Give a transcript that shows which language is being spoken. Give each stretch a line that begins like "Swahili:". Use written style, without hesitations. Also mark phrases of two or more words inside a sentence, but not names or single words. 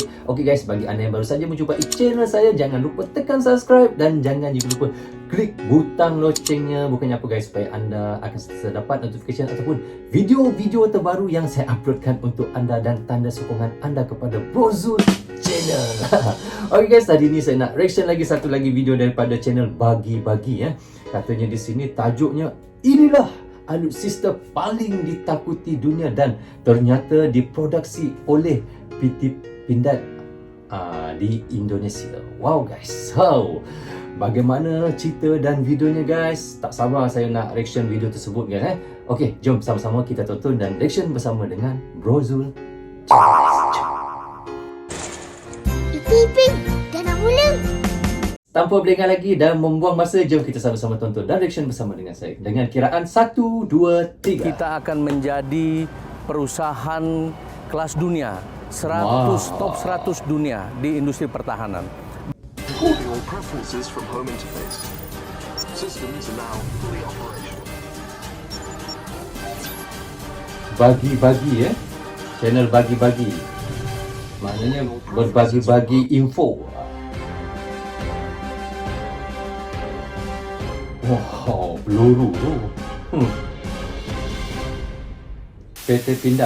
Malay: Okey guys, bagi anda yang baru saja menjumpai channel saya, jangan lupa tekan subscribe dan jangan juga lupa klik butang locengnya. Bukannya apa guys, supaya anda akan sentiasa dapat notification ataupun video-video terbaru yang saya uploadkan untuk anda dan tanda sokongan anda kepada Brozul Channel. Okay guys, tadi ni saya nak reaction lagi satu lagi video daripada channel Bagi-Bagi ya. Katanya di sini tajuknya,
Indonesian: inilah alutsista paling ditakuti dunia dan ternyata diproduksi oleh PT Pindad di Indonesia.
Malay: Wow guys, so bagaimana cerita dan videonya guys? Tak sabar saya nak reaction video tersebut guys. Okay, jom sama-sama kita tonton dan reaction bersama dengan Brozul Channel. Iping, dah nak mula. Tanpa berlengah lagi dan membuang masa, jom kita sama-sama tonton dan reaction bersama dengan saya. Dengan kiraan 1, 2, 3.
Indonesian: Kita akan menjadi perusahaan kelas dunia, top 100 dunia di industri pertahanan.
English: Recording all preferences from home interface. Systems are now fully operational.
Malay: Bagi-bagi ya. Channel Bagi-Bagi. Maknanya berbagi-bagi info. Wow, peluru tu. PT Pindad.